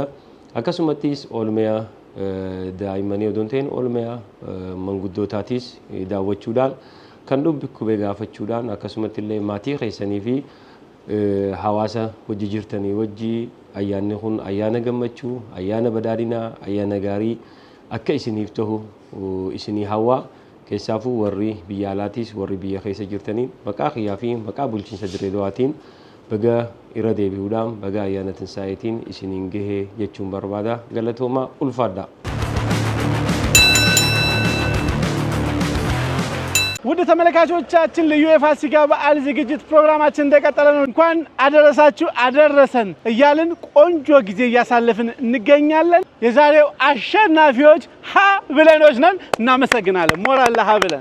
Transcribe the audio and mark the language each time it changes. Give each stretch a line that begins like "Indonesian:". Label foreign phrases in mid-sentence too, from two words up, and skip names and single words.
Oromo: Akkasumattis oolmaa daa'immanii odoon ta'in oolmaa manguddootaatiis daawwachuudhaan kan dhukkubee gaafachuudhaan akkasumatti illee maatii keessanii fi hawaasa wajji jirtanii wajji ayyaanni kun ayyaana gammachuu, ayyaana badhaadhinaa, ayyaana gaarii akka isiniif ta'u isinii hawwaa. Keessaafuu warri biyya alaatis warri biyya keessa jirtaniin maqaa kiyyaa fi maqaa bulchiinsa Dirree Dhawaatiin baga irra deebi'uudhaan baga ayyaana Tinsaa'itiin isiniin gahee jechuun barbaada. Galatooma ulfaadha.
Amharic: ውድ ተመልካቾቻችን ልዩ የፋሲካ በዓል ዝግጅት ፕሮግራማችን እንደቀጠለ ነው። እንኳን አደረሳችሁ አደረሰን እያልን ቆንጆ ጊዜ እያሳለፍን እንገኛለን። የዛሬው አሸናፊዎች ሀ ብለኖች ነን። እናመሰግናለን። ሞራል ለሀ ብለን